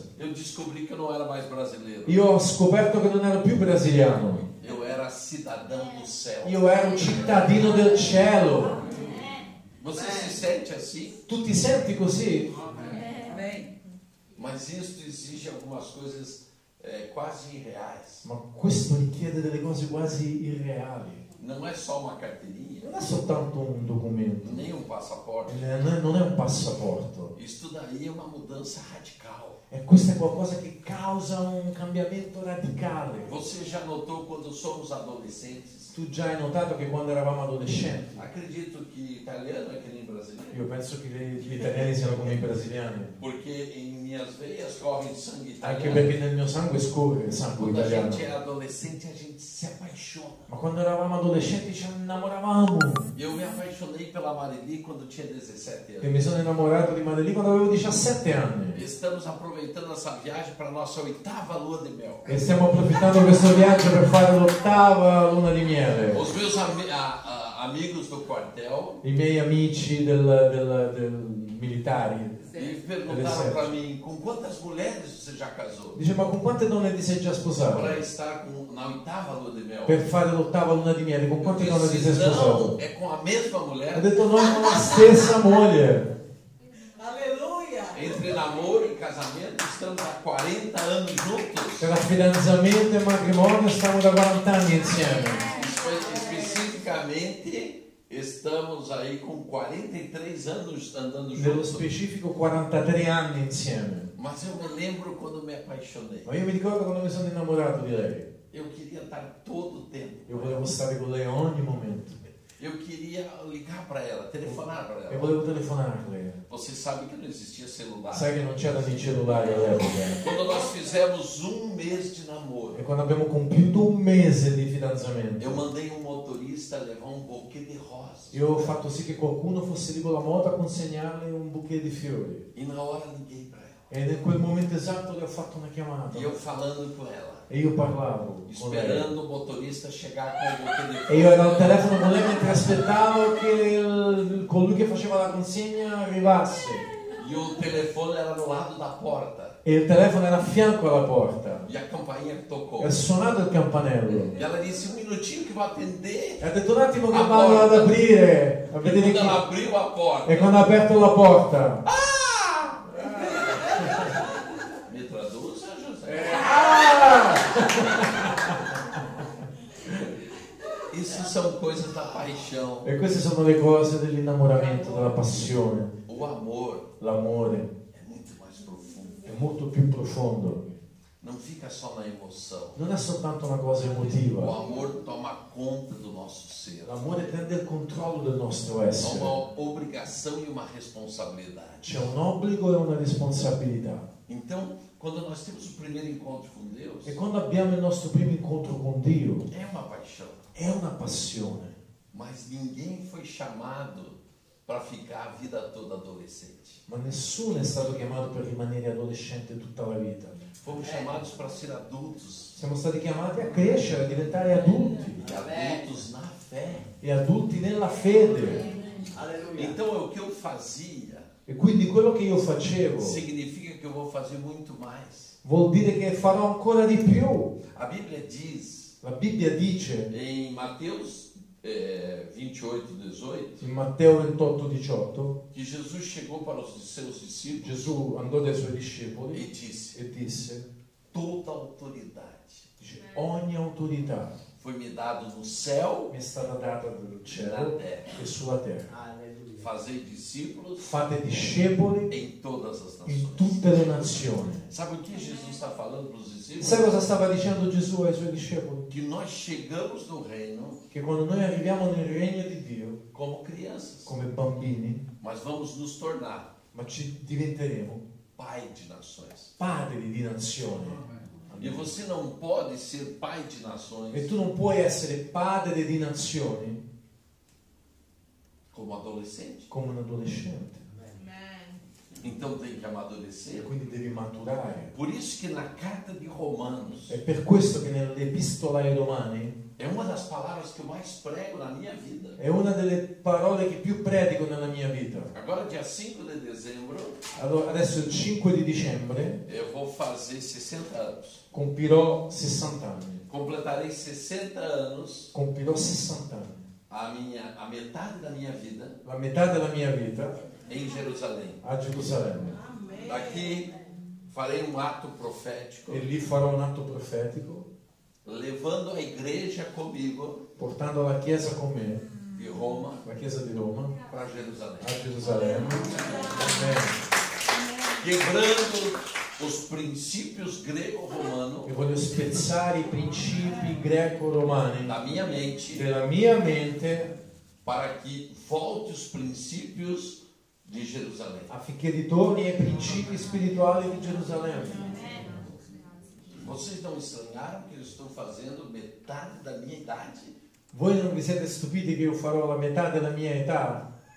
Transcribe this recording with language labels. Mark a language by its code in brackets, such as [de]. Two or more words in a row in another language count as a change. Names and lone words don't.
[pt] Eu descobri que eu não era mais brasileiro. [it] Io ho scoperto che non ero più brasiliano, [pt] Eu era cidadão do céu. [it] io ero cittadino del cielo. [pt] Você se sente assim? [it] Tu ti senti così? [pt] Mas isso exige algumas coisas quase irreais. [it] Ma questo richiede delle cose quasi irreali. [pt] Não é só uma carteirinha, [it] Non è soltanto un documento, [pt] nem um passaporte. [it] non è un passaporto. [pt] Isso daí é uma mudança radical. [it] E questo è qualcosa che causa un cambiamento radicale. [pt] Você já notou quando somos adolescentes? [it] Tu già hai notato che quando eravamo adolescenti, [pt] Acredito que italiano é que nem brasileiro. [it] io penso che gli italiani siano come i brasiliani, [pt] Porque em minhas veias corre sangue [it] anche [pt] italiano. [it] perché nel mio sangue scorre il sangue [pt] Quando a [it] italiano. [pt] gente é adolescente, a gente se apaixona. [it] Ma quando eravamo adolescenti ci innamoravamo. [pt] Eu me apaixonei pela Marili quando tinha 17 [it] E [pt] anos. [it] mi sono innamorato di Madeleine quando avevo 17 anni. [pt] Estamos aproveitando essa viagem para a nossa 8ª lua de mel. [it] E stiamo approfittando di questo viaggio per fare l'8ª luna di miele. [pt] Os meus amigos do quartel [it] I miei amici del militari [pt] me perguntaram para mim, com quantas mulheres você já casou? [it] dice: ma con quante donne ti sei già sposato? [pt] Para estar na 8ª lua de mel. [it] Per fare l'8ª luna di miele, con [pt] Eu [it] quante donne ti sei [pt] disse, [it] sposato? [pt] não, é com a mesma [it] Ho [pt] mulher. [it] detto: no, con la stessa moglie. [pt] Entre namoro e casamento, estamos há 40 anos juntos. [it] Tra fidanzamento e matrimonio stiamo da 40 anni insieme. [pt] Especificamente, estamos aí com 43 anos andando [it] Nello [pt] juntos. [it] specifico 43 anni insieme. [pt] Mas eu me lembro quando me apaixonei. [it] Ma io mi ricordo quando mi sono innamorato di lei. [pt] Eu queria estar todo o tempo. [it] Io volevo stare con lei a ogni momento. [pt] Eu queria ligar para ela, telefonar para [it] E [pt] ela. [it] volevo telefonarle. [pt] Você sabe que não existia celular. [it] Sai che non c'erano i cellulari all'epoca. [pt] Quando nós fizemos mês de namoro, [it] E quando abbiamo compiuto un mese di fidanzamento, [pt] eu mandei motorista levar buquê de rosas. [it] io ho fatto sì che qualcuno fosse lì con la moto a consegnarle un bouquet di fiori. [pt] E na hora liguei para ela. [it] E in quel momento esatto le ho fatto una chiamata. [pt] E eu falando com ela. [it] E io parlavo con lei. [pt] Esperando o motorista chegar com o telefone. [it] E io ero al telefono con lei mentre aspettavo che colui che faceva la consegna arrivasse. [pt] E o telefone era no lado da porta. [it] E il telefono era a fianco alla porta. [pt] E a campainha tocou. [it] È suonato il campanello. [pt] E ela disse, minutinho que vou atender. [it] E ha detto un attimo che vado ad aprire. [pt] A [it] E vedere [pt] quando [it] chi... [pt] ela abriu a porta. [it] E quando ha aperto la porta. [pt] Me traduza, José. Isso são coisas da paixão. [it] E queste sono le cose dell'innamoramento, della passione. [pt] O amor [it] L'amore [pt] é muito mais profundo. [it] è molto più profondo. [pt] Não fica só na emoção. [it] Non è soltanto una cosa [pt] O [it] emotiva. [pt] amor toma conta do nosso ser. [it] L'amore prende il controllo del nostro [pt] Há [it] essere. [pt] uma obrigação e uma responsabilidade. [it] C'è un obbligo e una responsabilità. [pt] Então, quando nós temos o primeiro encontro com Deus, [it] E quando abbiamo il nostro primo incontro con Dio, [pt] é uma paixão. [it] è una passione. [pt] Mas ninguém foi chamado para ficar a vida toda adolescente. [it] Ma nessuno è stato chiamato per rimanere adolescente tutta la vita. [pt] Fomos chamados para ser adultos. [it] Siamo stati chiamati a crescere, a diventare adulti. [pt] E adultos na fé. [it] E adulti nella fede. [pt] Então, o que eu fazia [it] E quindi quello che io facevo [pt] significa que eu vou fazer muito mais. [it] vuol dire che farò ancora di più. [pt] A Bíblia diz, [it] La Bibbia dice [pt] em Mateus 28:18, [it] in Matteo 28:18, [pt] que Jesus chegou para os seus discípulos [it] Gesù andò dai suoi discepoli [pt] e disse, [it] e disse, [pt] toda autoridade [it] ogni autorità [pt] foi me dado no céu [it] mi è stata data dal [pt] e na [it] cielo [pt] terra. [it] e sulla terra. [pt] Fazei discípulos [it] Fate discepoli [pt] em todas as [it] in [pt] nações. [it] tutte le nazioni. [pt] Sabe o que Jesus está falando para os discípulos? [it] Sai cosa stava dicendo Gesù ai suoi discepoli? [pt] Que nós chegamos no reino [it] Che quando noi arriviamo nel regno di Dio [pt] como crianças, [it] come bambini, [pt] mas vamos nos tornar [it] ma ci diventeremo [pt] pai de nações. [it] padri di nazioni. [pt] E você não pode ser pai de [it] E [pt] nações [it] tu non puoi essere padre di nazioni [pt] como adolescente. [it] come un adolescente. [pt] Então tem que [it] E [pt] amadurecer. [it] quindi devi maturare. [pt] Por isso que na carta de Romanos [it] È per questo che nell'epistola ai Romani [pt] é uma das palavras que eu mais prego na minha vida. [it] è una delle parole che più predico nella mia vita. [pt] Agora, dia 5 de dezembro, [it] Allora, adesso il 5 di dicembre [pt] eu vou fazer 60 anos. [it] compirò 60 anni. [pt] Completarei 60 anos, [it] Compirò 60 anni. [pt] a metade da minha vida [it] La metà della mia vita [pt] em Jerusalém. [it] a Gerusalemme. [pt] Daqui farei um ato profético, [it] E lì farò un atto profetico, [pt] levando a igreja comigo [it] portando la Chiesa con me, [pt] de Roma [it] la Chiesa di Roma, [pt] para Jerusalém. [it] a Gerusalemme. Amen. [pt] Quebrando os princípios grego-romanos [it] E voglio spezzare i principi greco-romani [pt] da minha mente [it] della mia mente [pt] para que volte os princípios de Jerusalém. [it] affinché ritorni ai principi spirituali di Gerusalemme. [pt] Vocês não estranharam que eu estou fazendo metade da minha idade? [it] Voi non vi siete stupiti che io farò la metà della mia età?